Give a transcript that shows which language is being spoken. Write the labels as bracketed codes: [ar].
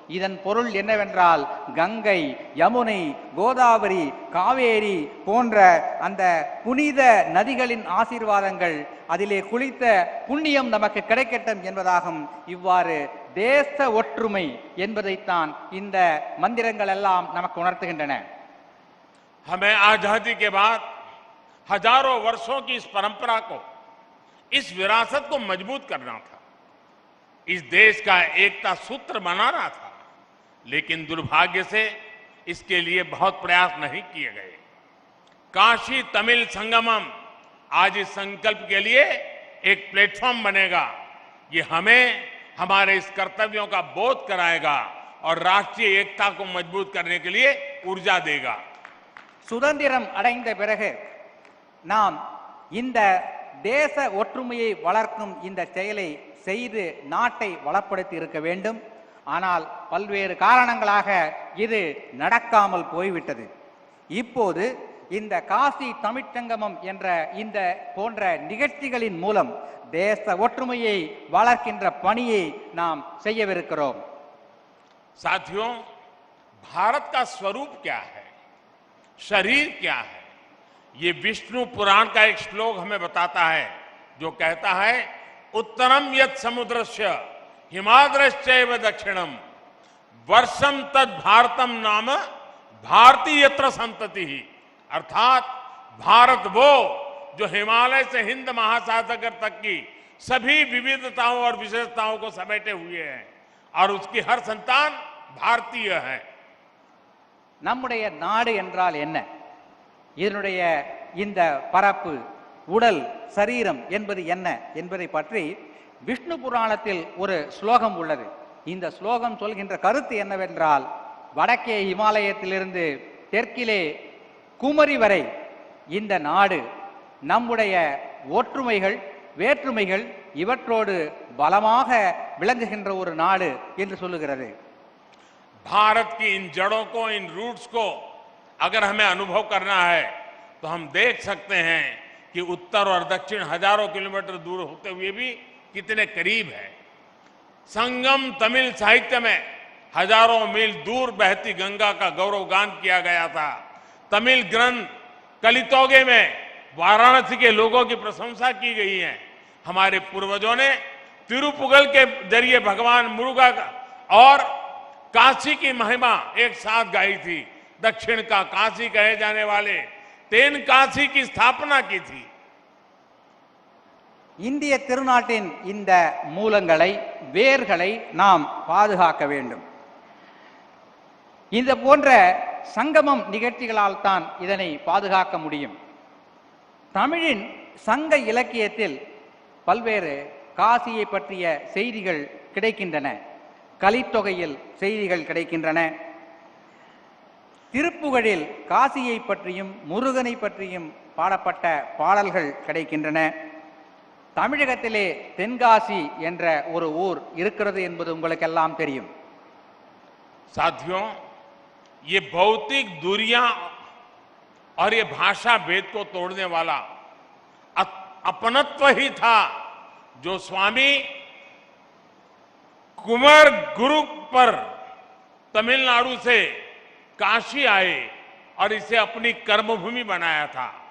[ta] இதன் பொருள் என்னவென்றால், கங்கை, யமுனை, கோதாவரி, காவேரி போன்ற அந்த புனித நதிகளின் ஆசீர்வாதங்கள், அதிலே குளித்த புண்ணியம் நமக்கு கிடைக்கட்டும் என்பதாகும். இவ்வாறு தேச ஒற்றுமை என்பதைத்தான் இந்த மந்திரங்கள் எல்லாம் நமக்கு உணர்த்துகின்றன. [hi] हमें आजादी के बाद हजारों वर्षों की इस परंपरा को, इस विरासत को मजबूत करना था, इस देश का एकता सूत्र बनाना था। लेकिन दुर्भाग्य से इसके लिए बहुत प्रयास नहीं किए गए। काशी तमिल संगमम आज इस संकल्प के लिए एक प्लेटफॉर्म बनेगा। ये हमें हमारे इस कर्तव्यों का बोध कराएगा और राष्ट्रीय एकता को मजबूत करने के लिए ऊर्जा देगा। [ta] சுதந்திரம் அடைந்த பிறகு நாம் இந்த தேச ஒற்றுமையை வளர்க்கும் இந்த செயலை செய்து நாட்டை வளப்படுத்தி இருக்க வேண்டும். ஆனால் பல்வேறு காரணங்களாக இது நடக்காமல் போய்விட்டது. இப்போது இந்த காசி தமிழ்ச்சங்கமம் என்ற இந்த போன்ற நிகழ்ச்சிகளின் மூலம் தேச ஒற்றுமையை வளர்க்கின்ற பணியை நாம் செய்யவிருக்கிறோம். [hi] साथियों, भारत का स्वरूप क्या है, शरीर क्या है, ये विष्णु पुराण का एक श्लोक हमें बताता है, जो कहता है [sa] उत्तरम यत् समुद्रस्य हिमाद्रश्चैव दक्षिणम वर्षम तद भारतम नाम भारती यत्र संतति। [hi] अर्थात भारत वो जो हिमालय से हिंद महासागर तक की सभी विविधताओं और विशेषताओं को समेटे हुए हैं और उसकी हर संतान भारतीय है। [ta] நம்முடைய நாடு என்றால் என்ன, இதனுடைய இந்த பரப்பு, உடல், சரீரம் என்பது என்ன என்பதை பற்றி விஷ்ணு புராணத்தில் ஒரு ஸ்லோகம் உள்ளது. இந்த ஸ்லோகம் சொல்கின்ற கருத்து என்னவென்றால், வடக்கே இமாலயத்திலிருந்து தெற்கிலே குமரி வரை இந்த நாடு நம்முடைய ஒற்றுமைகள், வேற்றுமைகள் இவற்றோடு பலமாக விளங்குகின்ற ஒரு நாடு என்று சொல்லுகிறது. [hi] भारत की इन जड़ों को, इन रूट्स को अगर हमें अनुभव करना है तो हम देख सकते हैं कि उत्तर और दक्षिण हजारों किलोमीटर दूर होते हुए भी कितने करीब है। संगम तमिल साहित्य में हजारों मील दूर बहती गंगा का गौरवगान किया गया था। तमिल ग्रंथ कलितोगे में वाराणसी के लोगों की प्रशंसा की गई है। हमारे पूर्वजों ने तिरुपुगल के जरिए भगवान मुरुगा और काशी की महिमा एक साथ गाई थी। दक्षिण का काशी कहे जाने वाले तेन काशी की स्थापना की थी। [ta] இந்திய திருநாட்டின் இந்த மூலங்களை, வேர்களை நாம் பாதுகாக்க வேண்டும். இந்த போன்ற சங்கமம் நிகழ்ச்சிகளால் தான் இதனை பாதுகாக்க முடியும். தமிழின் சங்க இலக்கியத்தில் பல்வேறு காசியை பற்றிய செய்திகள் கிடைக்கின்றன. கலித்தொகையில் செய்திகள் கிடைக்கின்றன. திருப்புகழில் காசியை பற்றியும் முருகனை பற்றியும் பாடப்பட்ட பாடல்கள் கிடைக்கின்றன. தமிழகத்திலே தென்காசி என்ற ஒரு ஊர் இருக்கிறது என்பது உங்களுக்கெல்லாம் தெரியும். [hi] साथियों, ये भौतिक दूरियां और ये भाषा भेद को तोड़ने वाला अपनत्व ही था जो स्वामी कुमार गुरु पर तमिलनाडु से काशी आए और इसे अपनी कर्मभूमि बनाया था।